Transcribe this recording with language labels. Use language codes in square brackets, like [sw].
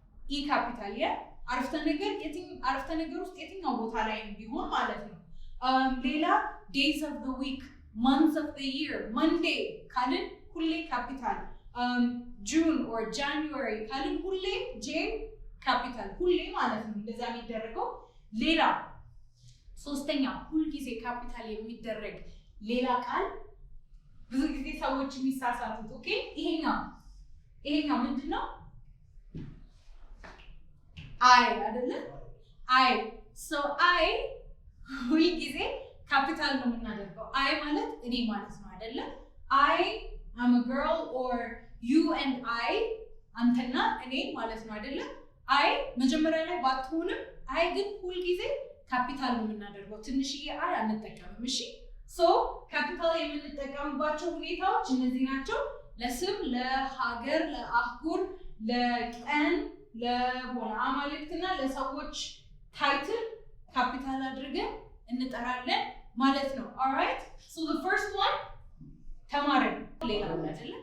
[am] ኢ ካፒታል አረፍተ ነገር ውስጥ የትኛው ቦታ ላይ ቢሆን ማለት ነው። ሌላ [en] days of the week months of the year [am] monday ካልን ሁሌ ካፒታል [en] June or January [am] ካልን ሁሌ ጄ ካፒታል ሁሌ ማለት ነው። እንደዛ የሚደረገው ሌላ ሶስተኛ ሁል ጊዜ ካፒታል የሚደረግ ሌላ ቃል ብዙ ጊዜ ሰዎች የሚሳሳቱት ኦኬ ይሄኛው ምንድነው? አይ አይደለ? አይ so አይ ሁል ጊዜ ካፒታል ነው የምናደርገው። አይ ማለት እኔ ማለት ነው አይደለ? አይ [en] I'm a girl or you and I [am] አንተና እኔ ማለት ነው አይደለ? አይ መጀመሪያ ላይ ባትሆንም አይ ግን ሁል ጊዜ ካፒታል ነው የምናደርገው። ትንሽዬ አይ አንጠቀምም። እሺ ሶ ካፒታል የምንጠቀምባቸው ሁኔታዎች እነዚህ ናቸው። ለስም፣ ለሀገር፣ ለአህጉር፣ ለቀን፣ ለሆነ አማልክትና ለሰዎች ታይትል ካፒታል አድርገን እንጠራለን ማለት ነው። ኦልራይት ሶ [en] the first one [am] ተማረን ሌላ አይደለ?